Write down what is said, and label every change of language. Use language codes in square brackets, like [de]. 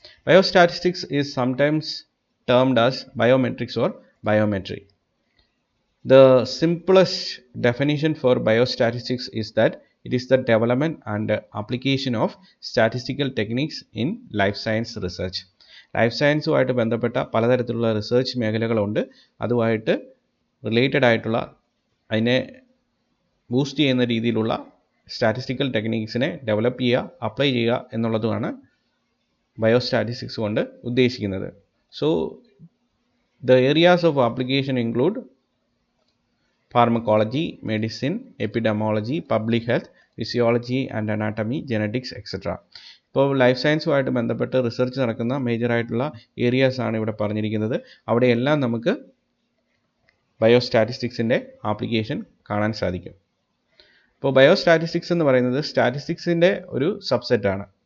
[en] Biostatistics is sometimes termed as biometrics or biometry. The simplest definition for biostatistics is that it is the development and application of statistical techniques in life science research. [ml] Life സയൻസുമായിട്ട് ബന്ധപ്പെട്ട പലതരത്തിലുള്ള research മേഖലകളുണ്ട്. അതുമായിട്ട് related ആയിട്ടുള്ള അതിനെ boost ചെയ്യുന്ന രീതിയിലുള്ള statistical ടെക്നിക്സിനെ develop ചെയ്യുക, apply ചെയ്യുക എന്നുള്ളതുമാണ് ബയോസ്റ്റാറ്റിസ്റ്റിക്സ് കൊണ്ട് ഉദ്ദേശിക്കുന്നത്. [en] So the areas of application include pharmacology, medicine, epidemiology, public health, physiology and anatomy, genetics, etc. [ml] ഇപ്പോൾ ലൈഫ് സയൻസുമായിട്ട് ബന്ധപ്പെട്ട് റിസർച്ച് നടക്കുന്ന മേജറായിട്ടുള്ള ഏരിയാസ് ആണ് ഇവിടെ പറഞ്ഞിരിക്കുന്നത്. അവിടെയെല്ലാം നമുക്ക് ബയോസ്റ്റാറ്റിസ്റ്റിക്സിൻ്റെ ആപ്ലിക്കേഷൻ കാണാൻ സാധിക്കും. ഇപ്പോൾ ബയോസ്റ്റാറ്റിസ്റ്റിക്സ് എന്ന് പറയുന്നത് സ്റ്റാറ്റിസ്റ്റിക്സിൻ്റെ ഒരു സബ്സെറ്റാണ്.